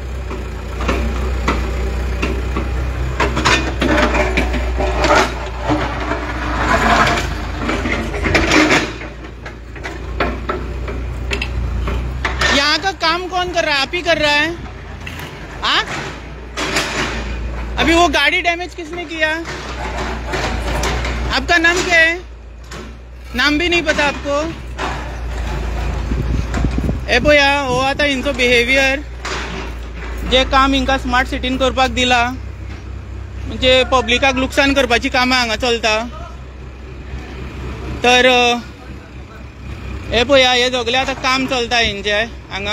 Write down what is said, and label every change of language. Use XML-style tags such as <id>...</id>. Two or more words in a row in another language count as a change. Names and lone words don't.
<hi>यहाँ का काम कौन कर रहा है? आप ही कर रहा है? हाँ? अभी वो गाड़ी डैमेज किसने किया? आपका नाम क्या है? नाम भी नहीं पता आपको?</hi> <kok>ए पळया हो आतां हिंचो बिहेवियर. जे काम हिंका स्मार्ट सिटीन करपाक दिला म्हणजे पब्लिकाक लुकसाण करपाची कामां हांगा चलता. तर हे पळया हे सगळें आतां काम चलता हेंचे हांगा.</kok>